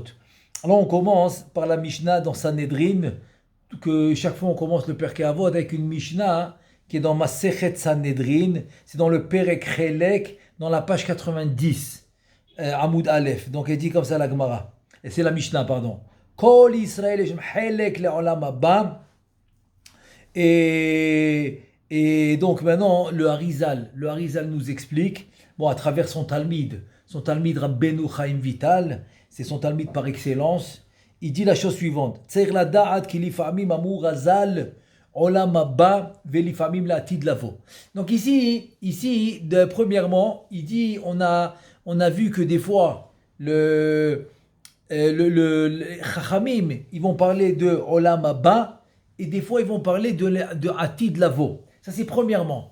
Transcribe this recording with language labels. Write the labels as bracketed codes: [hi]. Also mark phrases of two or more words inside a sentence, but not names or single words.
[fr] Alors, on commence par la Mishnah dans Sanhedrin, que chaque fois on commence le Pirkei Avot avec une Mishnah qui est dans Masechet Sanhedrin, c'est dans le Perek Chelek, dans la page 90, [he] עמוד א. [fr] Donc, elle dit comme ça la Gemara. Et c'est la Mishnah, pardon. [he] כל ישראל חלק לעולם הבא. [fr] Et donc maintenant, le Harizal nous explique, bon, à travers son Talmid Rabbeinu Chaim Vital, c'est son Talmid par excellence, il dit la chose suivante, [he] צריך לדעת כי לפעמים אמרו חז"ל עולם הבא ולפעמים לעתיד לבוא. [fr] Donc ici, premièrement, il dit, on a vu que des fois, les Chachamim, ils vont parler de [he] עולם הבא, [fr] et des fois, ils vont parler de [he] עתיד לבוא. [fr] Ça, c'est premièrement.